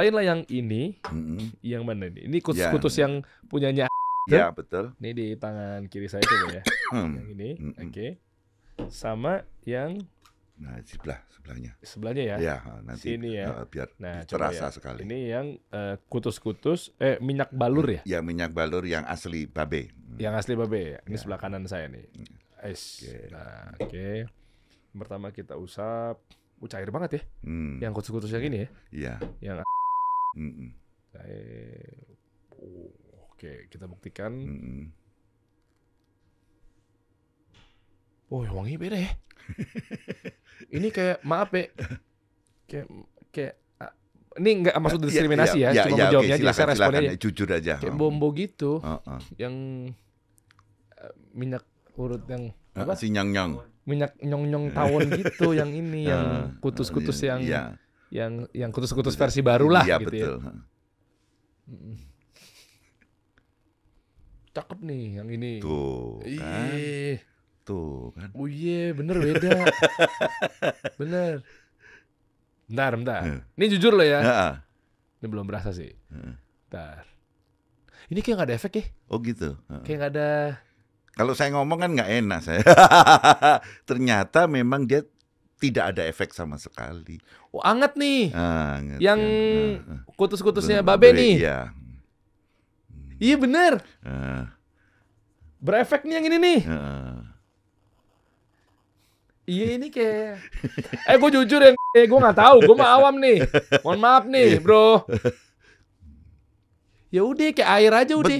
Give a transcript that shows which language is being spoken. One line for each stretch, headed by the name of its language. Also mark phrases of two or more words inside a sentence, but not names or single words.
Indonesian: Dicobain lah yang ini. Yang mana nih? Ini kutus-kutus yang punyanya Ya, betul. Ini di tangan kiri saya coba ya. Yang ini, oke. Sama yang sebelahnya ya. Ya, nanti sini ya. Biar ya. terasa sekali. Ini yang kutus-kutus minyak balur ya? Ya, minyak balur yang asli babe. Yang asli babe ya. Ini sebelah kanan saya nih. Nah, oke. Pertama kita usap. Cair banget ya. Yang kutus-kutus yang ini ya. Iya. Yang oke, kita buktikan. Wangi beda ya. Ini kayak maaf ya. Kayak ini nggak maksud diskriminasi ya. Cuma menjawabnya aja. Saya responnya aja. Jujur aja. Kayak bombo gitu. Yang minyak urut yang apa? Si nyang-nyang. Minyak nyong-nyong tawon gitu yang ini yang kutus-kutus yang kutus-kutus versi baru lah gitu betul. Ya. Cakep nih yang ini. Tuh kan. Tuh kan. Oh iya, bener beda. Bener. Bentar. Ini jujur loh ya. Ini belum berasa sih. Bentar. Ini kayak gak ada efek ya. Oh gitu. Kayak gak ada. Kalau saya ngomong kan nggak enak saya. Ternyata memang dia tidak ada efek sama sekali. Oh, anget nih. Anget, yang kutus-kutusnya babe nih. Iya. Iya bener. Berefek nih yang ini nih. Iya ini kayak. Gue jujur ya. Gue nggak tahu. Gue mah awam nih. Mohon maaf nih, bro. Ya udah kayak air aja udah.